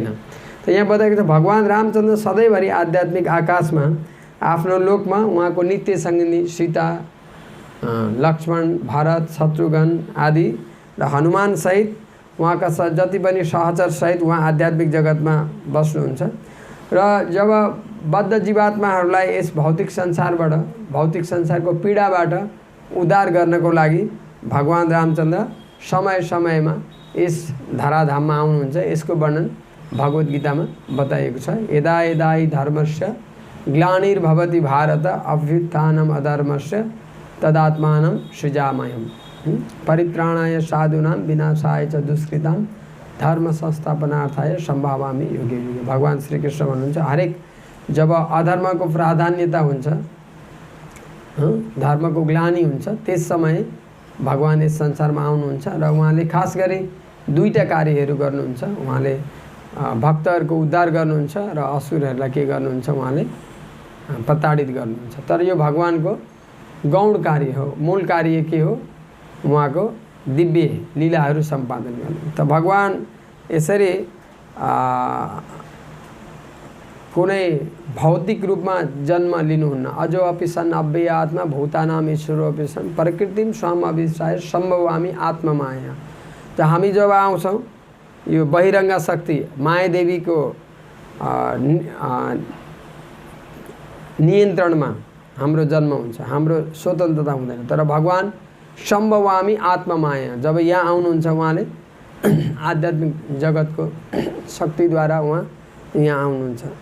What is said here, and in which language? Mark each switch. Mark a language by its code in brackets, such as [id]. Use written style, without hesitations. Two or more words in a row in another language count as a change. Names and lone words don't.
[ne] त यहाँ बताएको छ भगवान रामचन्द्र सधैँभरि आध्यात्मिक आकाशमा आफ्नो लोकमा उहाँको नित्य सङ्गिनी सीता, लक्ष्मण, भरत, शत्रुघ्न आदि र हनुमान सहित उहाँका जति पनि सहचर सहित उहाँ आध्यात्मिक जगतमा बस्नुहुन्छ र जब बद्ध जीवात्माहरूलाई यस भौतिक संसारबाट, भौतिक संसारको पीडाबाट उद्धार गर्नको लागि भगवान रामचन्द्र समय समयमा यस धराधाममा आउनुहुन्छ। यसको वर्णन भगवत गीतामा बताइएको छ। [sa] यदा यदा हि धर्मस्य ग्लानिर्भवति भारत अभ्युत्थानम् अधर्मस्य तदात्मानं सृजाम्यहम् परित्राणाय साधूनां विनाशाय च दुष्कृतां धर्म संस्थापनार्थाय सम्भावामि युगे युगे। [ne] भगवान श्री कृष्ण भन्नुहुन्छ हरेक जब अधर्मको प्राधान्यता हुन्छ, धर्मको ग्लानि हुन्छ, त्यस समय भगवान यस संसारमा आउनुहुन्छ र उहाँले खास गरी दुईटा कार्यहरू गर्नुहुन्छ। उहाँले भक्तहरूको उद्धार गर्नुहुन्छ र असुरहरूलाई के गर्नुहुन्छ, उहाँले प्रताडित गर्नुहुन्छ। तर यो भगवानको गौण कार्य हो। मूल कार्य के हो? उहाँको दिव्य लीलाहरू सम्पादन गर्नु। त भगवान यसरी कुनै भौतिक रूपमा जन्म लिनुहुन्न। [sa] अजो अपि सन् अव्ययात्मा भूतानाम ईश्वरोऽपि सन् प्रकृतिम स्वयं अभिष्टाय सम्भवामि आत्ममाया। [ne] त हामी जब आउँछौँ यो बहिरङ्ग शक्ति माया देवीको नियन्त्रणमा हाम्रो जन्म हुन्छ, हाम्रो स्वतन्त्रता हुँदैन। तर भगवान [sa] सम्भवामि आत्ममाया, [ne] जब यहाँ आउनुहुन्छ उहाँले आध्यात्मिक जगतको शक्तिद्वारा उहाँ यहाँ आउनुहुन्छ।